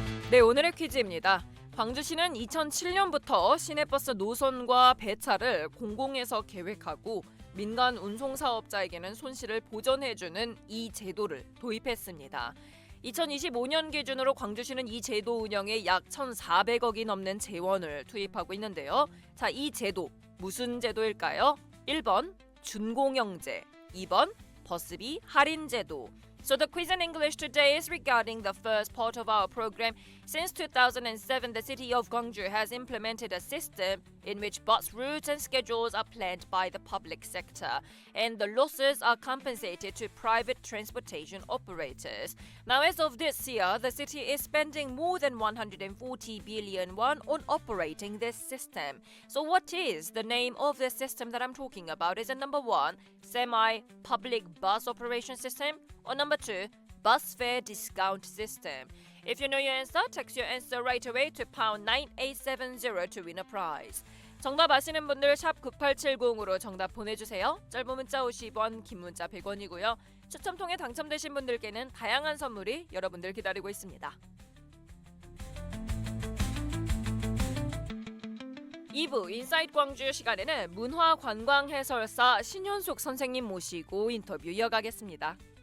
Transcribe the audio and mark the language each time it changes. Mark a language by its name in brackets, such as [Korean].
[Korean] 네, 오늘의 퀴즈입니다. 광주시는 2007년부터 시내버스 노선과 배차를 공공에서 계획하고 민간 운송사업자에게는 손실을 보전해주는 이 제도를 도입했습니다. 2025년 기준으로 광주시는 이 제도 운영에 약 1,400억이 넘는 재원을 투입하고 있는데요. 자, 이 제도 무슨 제도일까요? 1번 준공영제, 2번 버스비 할인 제도. [English] So the quiz in English today is regarding the first part of our program. Since 2007, the city of Gwangju has implemented a system in which bus routes and schedules are planned by the public sector, and the losses are compensated to private transportation operators. Now, as of this year, the city is spending more than 140 billion won on operating this system. So what is the name of the system that I'm talking about? Is it number 1, semi-public bus operation system, or number 2, bus fare discount system? If you know your answer, text your answer right away to pound 9870 to win a prize. [Korean] 정답 아시는 분들 샵 9870으로 정답 보내주세요. 짧은 문자 50원, 긴 문자 100원이고요. 추첨 통해 당첨되신 분들께는 다양한 선물이 여러분들 기다리고 있습니다. 2부 인사이트 광주 시간에는 문화관광 해설사 신현숙 선생님 모시고 인터뷰 이어가겠습니다.